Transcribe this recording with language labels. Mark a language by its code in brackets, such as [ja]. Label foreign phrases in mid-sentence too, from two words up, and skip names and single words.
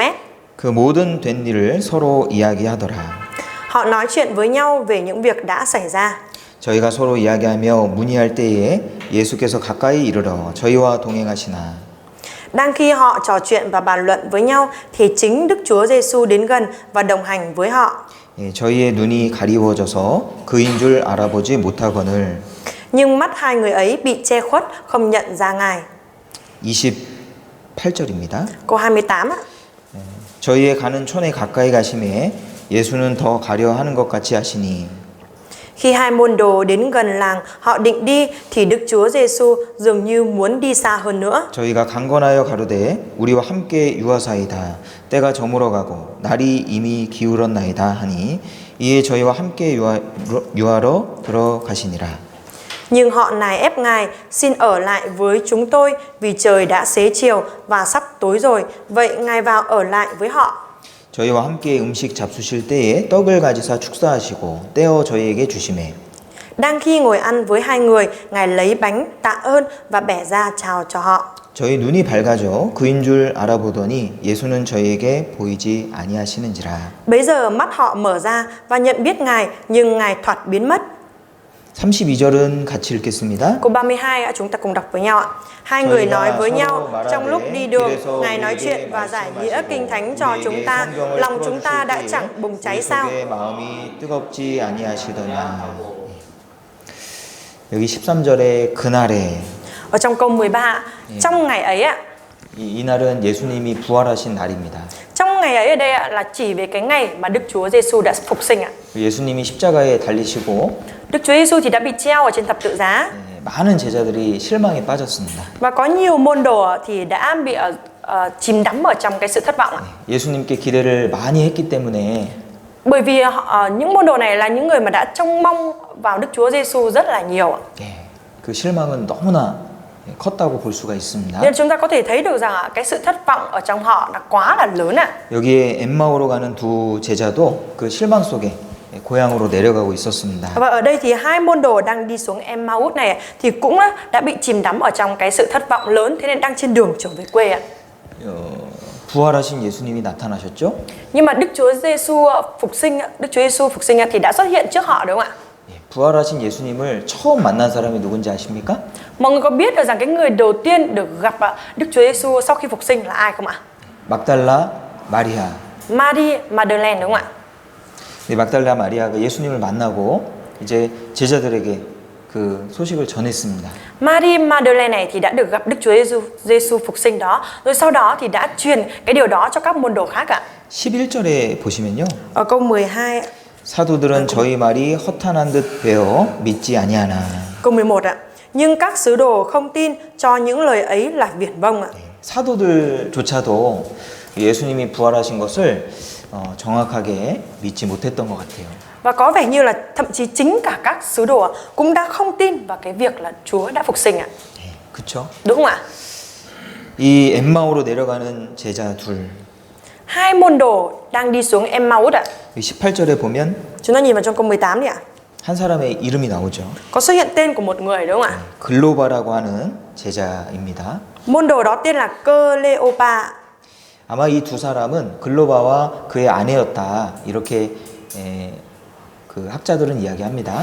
[ko] 그 모든 된 일을 서로 이야기하더라. [vi] Họ nói chuyện với nhau về những việc đã xảy ra. [ko] 저희가 서로 이야기하며 문의할 때에 예수께서 가까이 이르러 저희와 동행하시나 [vi] Đang khi họ trò chuyện và bàn luận với nhau thì chính Đức Chúa Giêsu đến gần và đồng hành với họ. [ko] 예, 저희의 눈이 가리워져서 그인 줄 알아보지 못하거늘. [vi] Nhưng mắt hai người ấy bị che khuất, không nhận ra Ngài. [ko] 28절입니다. [vi] Câu 28 ạ. [ko] 저희의 가는 촌에 가까이 가심에 예수는 더 가려 하는 것 같이 하시니 [vi] Khi hai môn đồ đến gần làng, họ định đi thì Đức Chúa Giêsu dường như muốn đi xa hơn nữa. [ko] 저희가 강건하여 가로되 우리와 함께 유하사이다 때가 저물어가고 날이 이미 기울었나이다 하니 이에 저희와 함께 유하러 들어가시니라. [vi] Nhưng họ nài ép Ngài xin ở lại với chúng tôi vì trời đã xế chiều và sắp tối rồi. Vậy Ngài vào ở lại với họ. [ko] 저희와 함께 음식 잡수실 때에 떡을 가지사 축사하시고 떼어 저희에게 주시매 [vi] Đang khi ngồi ăn với hai người, Ngài lấy bánh tạ ơn và bẻ ra chào cho họ. [ko] 저희 눈이 밝아져 그인 줄 알아보더니 예수는 저희에게 보이지 아니하시는지라. [vi] Bấy giờ mắt họ mở ra và nhận biết Ngài, nhưng Ngài thoạt biến mất. [ko] 32절은 같이 읽겠습니다. [vi] Câu 32 ạ, chúng ta cùng đọc với nhau ạ. Hai người nói với nhau trong lúc đi đường, Ngài nói chuyện và giải nghĩa kinh thánh cho chúng ta. Lòng chúng ta đã chẳng bùng cháy sao? [ko] 마음이 뜨겁지 아니하시더냐. 여기 13절에 그날에 [vi] Ở trong câu 13, trong ngày ấy ạ. [ko] 이 날은 예수님이 부활하신 날입니다. [vi] Trong ngày ấy ở đây ạ, là chỉ về cái ngày mà Đức Chúa Giêsu đã phục sinh ạ. [ko] 예수님이 십자가에 달리시고 [vi] Đức Chúa Giêsu thì đã bị treo ở trên thập tự giá. [ko] 많은 제자들이 실망에 빠졌습니다. [vi] Và có nhiều môn đồ thì đã bị chìm đắm ở trong cái sự thất vọng ạ. [ko] 예수님께 기대를 많이 했기 때문에 [vi] Bởi vì những môn đồ này là những người mà đã trông mong vào Đức Chúa Giêsu rất là nhiều ạ. [ko] 그 실망은 너무나 컸다고 볼 수가 있습니다. [vi] Nên chúng ta có thể thấy được rằng cái sự thất vọng ở trong họ là quá là lớn ạ. [ko] 여기에 엠마오로 가는 두 제자도 그 실망 속에 고향으로 내려가고 있었습니다. [vi] Và ở đây thì hai môn đồ đang đi xuống Emmaus này thì cũng đã bị chìm đắm ở trong cái sự thất vọng lớn, thế nên đang trên đường trở về quê ạ. [ko] 부활하신 예수님이 나타나셨죠? [vi] Nhưng mà Đức Chúa Giêsu phục sinh thì đã xuất hiện trước họ đúng không ạ? [ko] 부활하신 예수님을 처음 만난 사람이 누군지 아십니까? [vi] Mọi người có biết được rằng cái người đầu tiên được gặp Đức Chúa Giêsu sau khi phục sinh là ai không ạ? [ko] 막달라 마리아. [vi] Marie Magdalene đúng không ạ? [ko] 네, 막달라 마리아가 예수님을 만나고 이제 제자들에게 그 소식을 전했습니다. [vi] Marie Magdalene này thì đã được gặp Đức Chúa Giêsu phục sinh đó, rồi sau đó thì đã truyền cái điều đó cho các môn đồ khác ạ. [ko] 11절에 보시면요. [vi] Ở câu 12 [ko] 사도들은 저희 말이 허탄한 듯 되어 믿지 아니하나. [vi] câu 11 ạ. Nhưng các sứ đồ không tin cho những lời ấy là viển vông ạ. [ko] 사도들조차도 예수님이 부활하신 것을 정확하게 믿지 못했던 것 같아요. [vi] Và có vẻ như là thậm chí chính cả các sứ đồ cũng đã không tin vào cái việc là Chúa đã phục sinh ạ. [ko] 그렇죠? [vi] Đúng không ạ? [ko] 이 엠마오로 내려가는 제자 둘. [vi] Hai môn đồ đang đi xuống Emmaus ạ. [ko] 18절에 보면 [vi] Chúng ta nhìn vào trong câu 18 đi ạ. [ko] 한 사람의 이름이 나오죠. [vi] Có xuất hiện tên của một người đúng không ạ? [ko] 글로바라고 하는 제자입니다. [vi] Môn đồ đó tên là Cleopa. [ko] 아마 이 두 사람은 글로바와 그의 아내였다. 이렇게 그 학자들은 이야기합니다.